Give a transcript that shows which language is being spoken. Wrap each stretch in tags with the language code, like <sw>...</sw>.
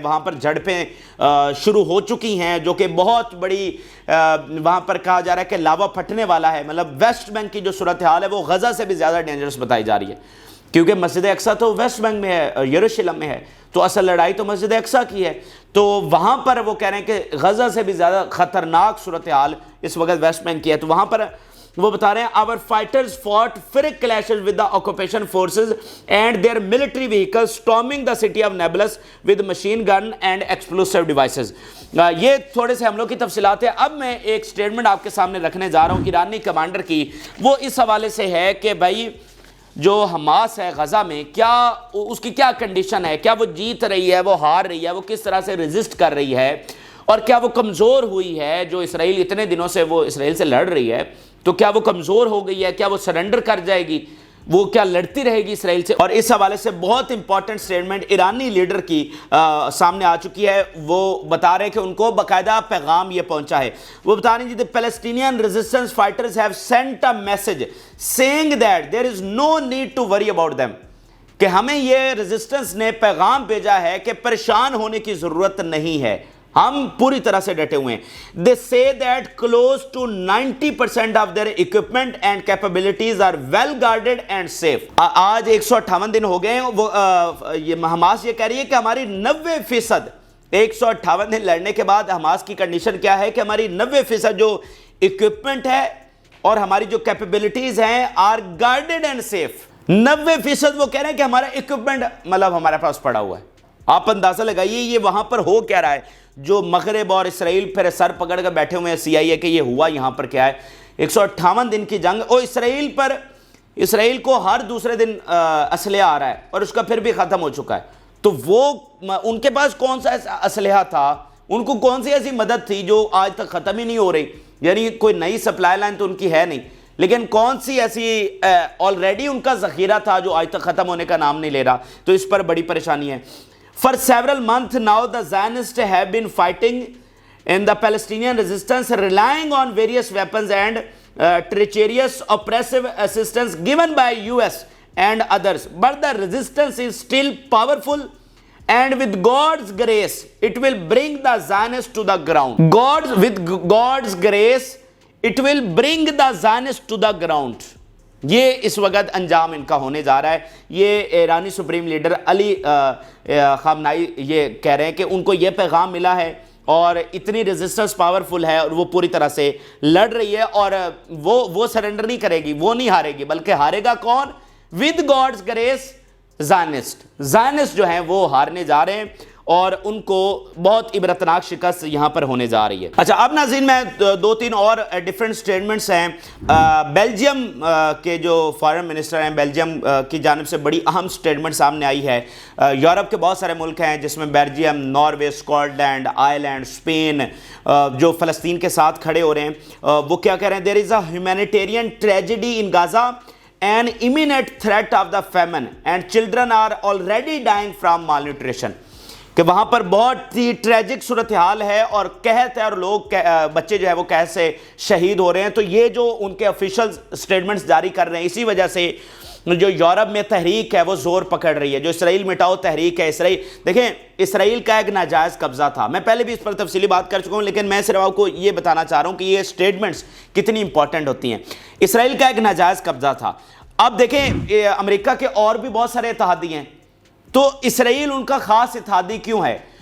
<ur>وہاں پر جھڑپیں شروع ہو چکی ہیں جو کہ بہت بڑی وہاں پر کہا جا رہا ہے کہ لاوا پھٹنے والا ہے. مطلب ویسٹ بینک کی جو صورتحال ہے وہ غزہ سے بھی زیادہ ڈینجرس بتائی جا رہی ہے کیونکہ مسجد اقصیٰ تو ویسٹ بینک میں ہے, یروشلم میں ہے, تو اصل لڑائی تو مسجد اقصیٰ کی ہے. تو وہاں پر وہ کہہ رہے ہیں کہ غزہ سے بھی زیادہ خطرناک صورتحال اس وقت ویسٹ بینک کی ہے. تو وہاں پر وہ بتا رہے ہیں</ur> <en>our fighters fought فرق clashes with the occupation forces and their military vehicles storming the city of Nablus with machine gun and explosive devices.</en> <ur>یہ تھوڑے سے حملوں کی تفصیلات ہیں. اب میں ایک سٹیٹمنٹ آپ کے سامنے رکھنے جا رہا ہوں ایرانی کمانڈر کی. وہ اس حوالے سے ہے کہ بھائی جو حماس ہے غزہ میں کیا اس کی کیا کنڈیشن ہے, کیا وہ جیت رہی ہے, وہ ہار رہی ہے, وہ کس طرح سے ریزسٹ کر رہی ہے اور کیا وہ کمزور ہوئی ہے. جو اسرائیل اتنے دنوں سے وہ اسرائیل سے لڑ رہی ہے تو کیا وہ کمزور ہو گئی ہے, کیا وہ سرنڈر کر جائے گی, وہ کیا لڑتی رہے گی اسرائیل سے. اور اس حوالے سے بہت امپورٹنٹ سٹیٹمنٹ ایرانی لیڈر کی سامنے آ چکی ہے. وہ بتا رہے ہیں کہ ان کو باقاعدہ پیغام یہ پہنچا ہے. وہ بتا رہے ہیں</ur> <en>the Palestinian resistance fighters have sent a message saying that there is no need to worry about them.</en> <ur>کہ ہمیں یہ ریزسٹنس نے پیغام بھیجا ہے کہ پریشان ہونے کی ضرورت نہیں ہے, ہم پوری طرح سے ڈٹے ہوئے ہیں.</ur> <en>They say that close to 90% of their equipment and capabilities are well guarded and safe.</en> <ur>آج 158 دن ہو گئے ہیں. حماس یہ کہہ رہی ہے کہ ہماری 90% 158 دن لڑنے کے بعد حماس کی کنڈیشن کیا ہے کہ ہماری 90% جو equipment ہے اور ہماری جو capabilities ہیں</ur> <en>are guarded and safe.</en> <ur>90% وہ کہہ رہے ہیں کہ ہمارا equipment مطلب ہمارے پاس پڑا ہوا ہے. آپ اندازہ لگائیے یہ وہاں پر ہو کیا رہا ہے. جو مغرب اور اسرائیل پھر سر پکڑ کر بیٹھے ہوئے ہیں CIA کہ یہ ہوا یہاں پر کیا ہے. 158 دن کی جنگ اور اسرائیل کو ہر دوسرے دن اسلحہ آ رہا ہے اور اس کا پھر بھی ختم ہو چکا ہے. تو وہ ان کے پاس کون سا اسلحہ تھا, ان کو کون سی ایسی مدد تھی جو آج تک ختم ہی نہیں ہو رہی. یعنی کوئی نئی سپلائی لائن تو ان کی ہے نہیں, لیکن کون سی ایسی آلریڈی ان کا ذخیرہ تھا جو آج تک ختم ہونے کا نام نہیں لے رہا. تو اس پر بڑی پریشانی ہے.</ur> <en>For several months now, the Zionists have been fighting in the Palestinian resistance, relying on various weapons and treacherous oppressive assistance given by US and others. But the resistance is still powerful, and with God's grace, it will bring the Zionists to the ground. With God's grace, it will bring the Zionists to the ground.</en> <ur>یہ اس وقت انجام ان کا ہونے جا رہا ہے. یہ ایرانی سپریم لیڈر علی خامنائی یہ کہہ رہے ہیں کہ ان کو یہ پیغام ملا ہے اور اتنی ریزسٹنس پاورفل ہے اور وہ پوری طرح سے لڑ رہی ہے اور وہ سرنڈر نہیں کرے گی, وہ نہیں ہارے گی, بلکہ ہارے گا کون؟</ur> <en>with God's grace</en> <ur>زائنسٹ جو ہیں وہ ہارنے جا رہے ہیں اور ان کو بہت عبرتناک شکست یہاں پر ہونے جا رہی ہے. اچھا اب ناظرین میں 2-3 اور ڈیفرنٹ سٹیٹمنٹس ہیں. بیلجیم کے جو فارن منسٹر ہیں بیلجیم کی جانب سے بڑی اہم سٹیٹمنٹ سامنے آئی ہے. یورپ کے بہت سارے ملک ہیں جس میں Belgium, Norway, Scott land, Ireland, Spain جو فلسطین کے ساتھ کھڑے ہو رہے ہیں. وہ کیا کہہ رہے ہیں؟</ur> <en>There is a humanitarian tragedy in Gaza an imminent threat of the famine and children are already dying from malnutrition.</en> <ur>کہ وہاں پر بہت ہی ٹریجک صورتحال ہے اور قحط ہے اور لوگ بچے جو ہے وہ قحط سے شہید ہو رہے ہیں. تو یہ جو ان کے آفیشل سٹیٹمنٹس جاری کر رہے ہیں اسی وجہ سے جو یورپ میں تحریک ہے وہ زور پکڑ رہی ہے، جو اسرائیل مٹاؤ تحریک ہے، اسرائیل دیکھیں اسرائیل کا ایک ناجائز قبضہ تھا، میں پہلے بھی اس پر تفصیلی بات کر چکا ہوں، لیکن میں صرف آپ کو یہ بتانا چاہ رہا ہوں کہ یہ سٹیٹمنٹس کتنی امپورٹنٹ ہوتی ہیں۔ اسرائیل کا ایک ناجائز قبضہ تھا۔ اب دیکھیں امریکہ کے اور بھی بہت سارے اتحادی ہیں، تو اسرائیل ان کا خاص اتحادی کیوں ہے؟</ur>